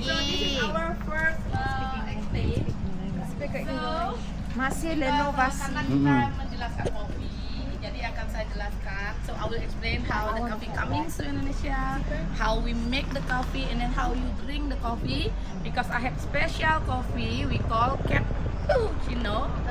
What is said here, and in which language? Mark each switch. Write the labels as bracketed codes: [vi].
[en] So this is our first estate. So [id] Masih renovasi. karena kita menjelaskan kopi, jadi akan saya jelaskan. [en] So I will explain how the coffee coming to Indonesia, how we make the coffee, and then how you drink the coffee. Because I have special coffee we call cappuccino.